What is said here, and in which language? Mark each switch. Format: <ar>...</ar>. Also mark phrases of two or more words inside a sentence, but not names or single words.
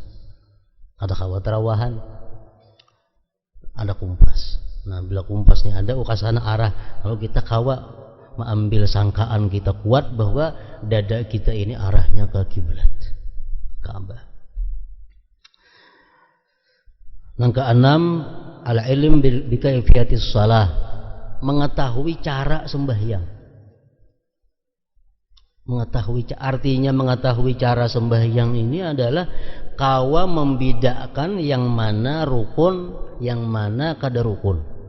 <bjn>Ada kawat terawahan, ada kompas. Nah, bila kompasnya ada, ke sana arah. Lalu kita kawa mengambil sangkaan kita kuat bahwa dada kita ini arahnya ke kiblat Ka'bah.</bjn> <id>Yang keenam,</id> <ar>العلم بكيفية الصلاة,</ar> <id>mengetahui cara sembahyang.</id> <bjn>Artinya mengetahui cara sembahyang ini adalah kawa membedakan yang mana rukun, yang mana kada rukun.</bjn>